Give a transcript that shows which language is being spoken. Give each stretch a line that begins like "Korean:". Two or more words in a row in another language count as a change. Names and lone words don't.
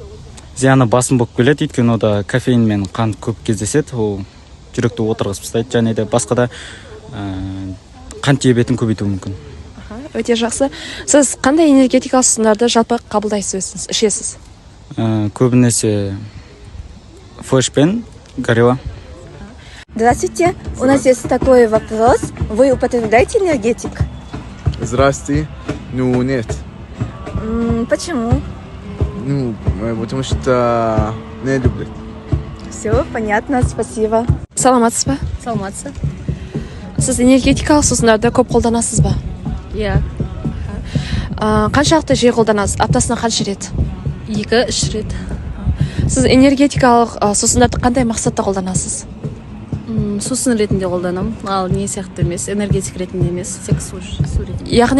Kazakh: Зияны басым болып келеді, өйткені ода кофеин мен қан көп кездеседі, ол жүректі отырғызып тастайды, және де басқа да қан диабетін көбейтуі мүмкін. Өте жақсы. Сіз қандай энергетикалық сусындарды жалпы қабылдайсыз, ішесіз? Көбінесе Flash пен Горилла.
Russian: Здравствуйте, у нас есть такой вопрос. Вы употребляете энергетик? Здрасте. Нет. Почему? Потому что не люблю. Все, понятно, спасибо.
Kazakh: Саламатсыз ба? Саламатсыз. Сіз энергетикалық сусындарды көп қолданасыз ба? Иә. Қаншалықты жиі қолданасыз? Аптасына қанша рет? 2-3 рет. Сіз энергетикалық сусындарды қандай мақсатта қолданасыз? Сусын ретінде қолданам, ал не сияқты емес, энергетик ретінде емес, тек су ретінде.